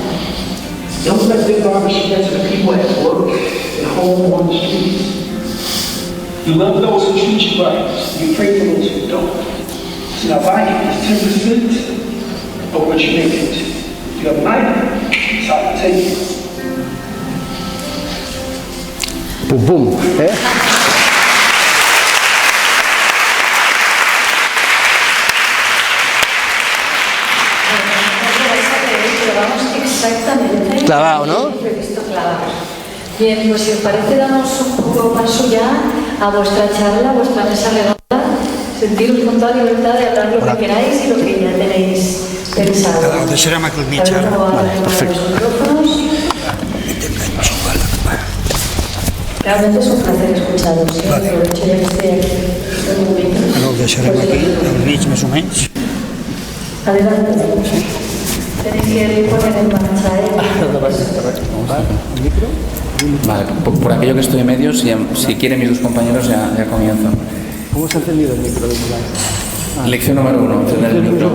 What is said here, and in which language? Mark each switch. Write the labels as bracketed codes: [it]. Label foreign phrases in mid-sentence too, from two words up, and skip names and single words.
[en] Don't let the garbage get to the people at work, at home, on the streets. You love those who treat you right. You pray for those who don't. So now buying is 10% of what you make it. If you have 90, it's how you take it. Boom, boom. [es] Exactamente. Clavado, ¿no? Previsto clavados. Bien, pues si os parece, damos un poco paso ya a vuestra charla, a vuestra mesa redonda. Sentiros con toda libertad de hablar lo que queráis y lo que ya tenéis pensado. [ca] Deixarem aquí mitja hora. [es] Vale, perfecto. Realmente es un placer escucharos. ¿Sí? Aprovecho ya que estoy aquí. [ca] Ara ho deixarem aquí, al mig més o menys. [es] Adelante. Tenéis que poner en marcha, Vale, por aquello que estoy en medio, si quieren mis dos compañeros ya comienzo. ¿Cómo se ha encendido el micro de Lección número 1, encender el micro.